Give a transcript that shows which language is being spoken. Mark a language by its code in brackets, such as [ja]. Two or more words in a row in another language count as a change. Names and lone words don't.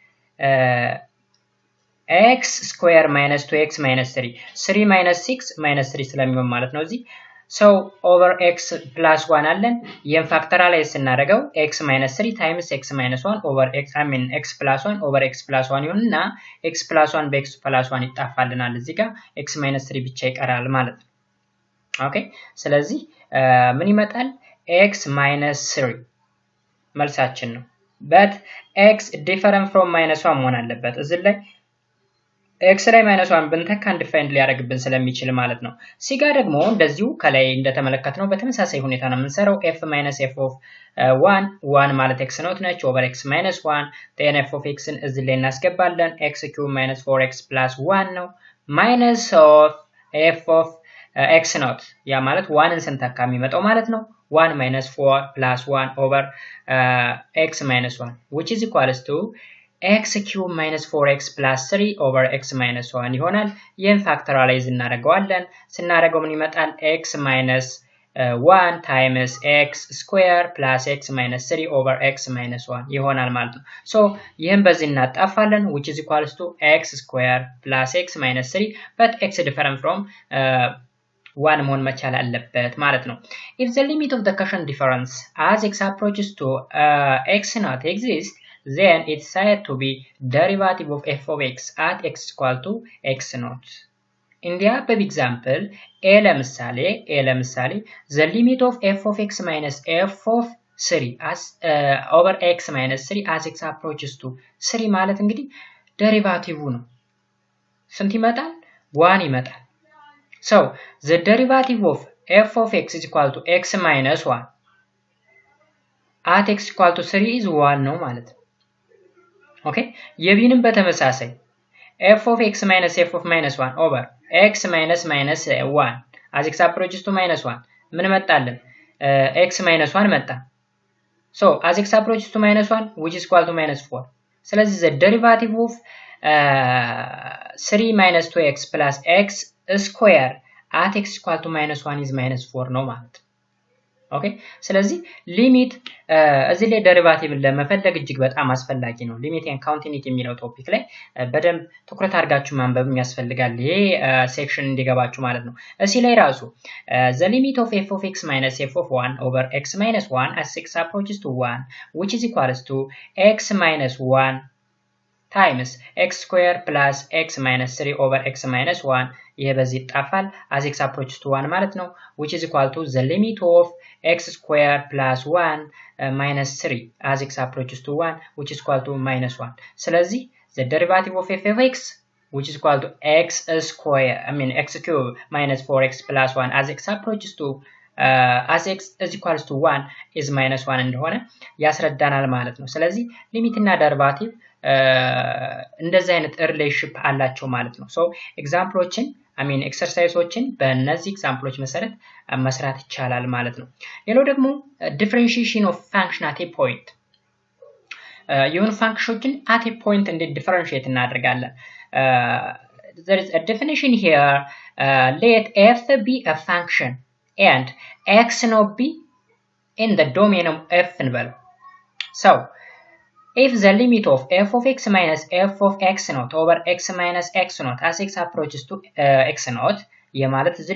[en] x square minus 2x minus 3 3 minus 6 minus 3 [am] ስለሚሆን ማለት ነው እዚህ [en] so over x plus 1 [am] አለን ይሄን ፋክተራላይዝ ስናደርገው [en] x minus 3 times x minus 1 over x x plus 1 over x plus 1 [am] ይሆንና [en] x plus 1 [am] በ [en] x plus 1 [am] ይጣፋልናል እዚህ ጋር [en] x minus 3 [am] ብቻ ይቀራል ማለት ነው ኦኬ ስለዚህ ምን ይመጣል [en] x minus 3 [am] መልሳችን ነው [en] but x different from minus 1 [am] መሆን አለበት እዚህ ላይ x ላይ -1 ብንተካ አንዲፋይንድ ሊያደርግብን ስለሚችል ማለት ነው c ጋር ደግሞ እንደዚሁ ከላይ እንደተመለከትነው በተመሳሳይ ሁኔታ ነው የምንሰራው [en] f - f of 1 [am] ማለት x ኖት ነች [en] over x - 1 then f of x [am] ን እዚህ ላይ እናስገባለን [en] x³ - 4x + 1 [am] ነው [en] minus of f of x [am] ኖት ያ ማለት 1 ን ስንተካ የሚመጣው ማለት ነው [en] 1 minus 4 plus 1 over x minus 1 which is equals to x cube minus 4x plus 3 over x minus 1 [am] ይሆናል ይህን ፋክተራላይዝ እናደርገዋለን ስናደርገው ምን ይመጣል [en] x minus 1 times x square plus x minus 3 over x minus 1 [am] ይሆናል ማለት ነው [en] so [am] ይህን በዚህ እናጣፋለን [en] which is equals to x square plus x minus 3 but x different from 1 መሆን [am] መቻል አለበት ማለት ነው [en] if the limit of the quotient difference as x approaches to x not exist then it's said to be derivative of f of x at x equal to x naught in the above example a ለምሳሌ the limit of f of x minus f of 3 as over x minus 3 as x approaches to 3 [am] ማለት እንግዲህ ዴሪቫቲቭ ነው ስንት ይመጣል 1 ይመጣል [en] so the derivative of f of x is equal to x minus 1 at x equal to 3 is 1 [am] ነው ማለት ነው [en] okay [am] የቢንም በተመሳሳይ [en] f of x minus f of minus 1 over x minus 1 as x approaches to minus 1 [am] ምን መጣልን [en] x minus 1 መጣ so as x approaches to minus 1 which is equal to minus 4 ስለዚህ the derivative of 3 minus 2x plus x square at x equal to minus 1 is minus 4 [am] ነው ማለት ኦኬ ስለዚህ ሊሚት እዚህ ላይ ዴሪቫቲቭን ለመፈለግ እጅግ በጣም አስፈላጊ ነው ሊሚት ኤንድ ካውንቲኒቲ የሚለው ቶፒክ ላይ በደንብ ትኩረት አድርጋችሁ ማንበብ ያስፈልጋል ይሄ ሴክሽን እንዲገባችሁ ማለት ነው እዚህ ላይ ራሱ [en] the limit of f of x minus f of 1 over x minus 1 as x approaches to 1 which is equals to x minus 1 times x square plus x minus 3 over x minus 1 [am] ይሄ በዚህ ይጣፋል [en] as x approaches to 1 [am] ማለት ነው [en] which is equal to the limit of x square plus 1 minus 3 as x approaches to 1 which is equal to minus 1 ስለዚህ the derivative of f of x which is equal to x square x cube minus 4x plus 1 as x approaches to as x is equals to 1 is minus 1 [am] እንደሆነ ያስረዳናል ማለት ነው ስለዚህ ሊሚት እና ዴሪቫቲቭ እንደዚህ አይነት ሪሌሽንሺፕ አላቸው ማለት ነው ሶ ኤግዛምፕሎችን ኤክሰርሳይሶችን በእነዚህ ኤግዛምፕሎች መሰረት መስራት ይቻላል ማለት ነው ሌላው ደግሞ [en] differentiation of function at a point [am] የሆኑ ፋንክሽኖችን [en] at a point [am] እንዴት ዲፈረንሺዬት እናደርጋለን [en] there is a definition here let f be a function and x not be in the domain of f እንበለው so if the limit of f of x minus f of x naught over x minus x naught as x approaches to x naught [am] የማለት እዚህ